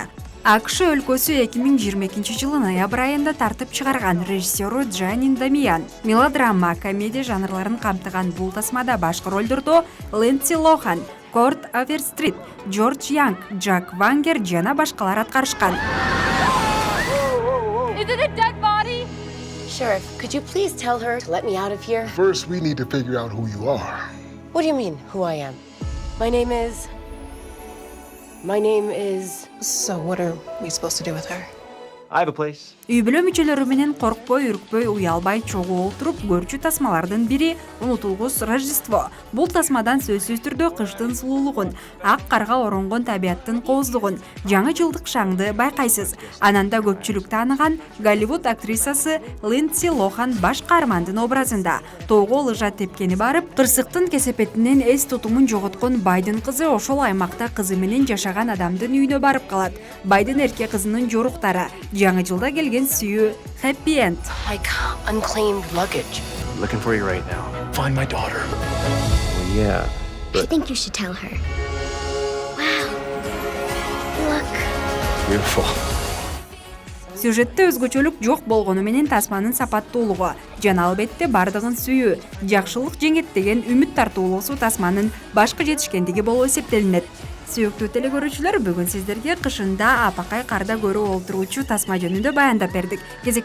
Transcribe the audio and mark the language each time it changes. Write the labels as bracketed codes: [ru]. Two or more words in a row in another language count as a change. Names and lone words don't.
[ky] АКШ өлкөсү 2022 ноябрь айында тартып чыгарган режиссеру Джанин Дамиян. Мелодрама, комедия жанрларын камтыган бул тасмада башкы ролдордо Линдси Лохан, Корт Аверстрит, Джордж Янг, Джак Вангер жана башкалар аткарышкан. [en] Is it a dead body? Sheriff, could you please tell her to let me out of here? First, we need to figure out who you are. What do you mean, who I am? My name is... So what are we supposed to do with her? I have a place. [ky] Үй бүлө мүчөлөрү менен коркпой, үркпөй, уялбай чогуу отуруп көрчү тасмалардын бири унутулгус Рождество. Бул тасмадан сөзсүз түрдө кыштын сулуулугун, ак карга оронгон табияттын кооздугун, жаңы жылдык шаңды байкайсыз. Ананда көпчүлүк тааныган Голливуд актрисасы Линдси Лохан баш каармандын образында тоого лыжа тепкени барып, кырсыктын кесепетинен эс тутумун жоготкон байдын кызы ошол аймакта кызы менен жашаган адамдын үйүнө барып калат. Байдын эрке кызынын жоруктары жаңы жылда келген сүйүү [en] happy end. like unclaimed luggage. Looking for you right now. Find my daughter. Well, yeah, I but think you should tell her. Wow. Look. beautiful. [ky] Сюжетте өзгөчөлүк жок болгону менен тасманын сапаттуулугу жана албетте бардыгын сүйүү, жакшылык жеңет деген үмүт тартуулуусу тасманын башкы жетишкендиги болуп эсептелинет. Сүйүктүү теле көрүүчүлөр, бүгүн сиздерге кышында апакай карда көрүп олтуруучу тасма жөнүндө баяндап бердик.